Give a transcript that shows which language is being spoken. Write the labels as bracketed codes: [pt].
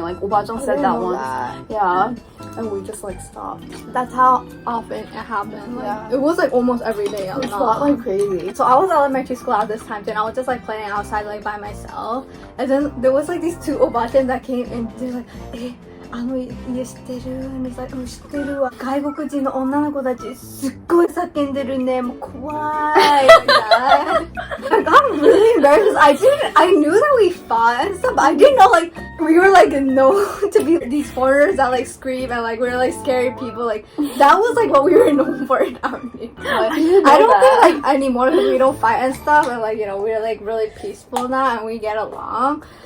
[en] Like Obajang said that once. Yeah. And we just like stopped. That's how often it happened. Like, it was like almost every day. It's not like crazy. So I was elementary school at this time, and I was just like playing outside like by myself. And then there was like these 2 obachans that came and they're like, eh, [ja] 家知ってる? [en] And he's like, [ja] 知ってるわ。外国人の女の子たちすっごい叫んでるね。もう怖い。 [en] Like, I'm really embarrassed. I knew that we fought and stuff, but I didn't know like we were like known to be these foreigners that like scream and like we were like scary people. Like that was like what we were known for in our neighborhood. I don't think like anymore because we don't fight and stuff, and like we're like really peaceful now and we get along.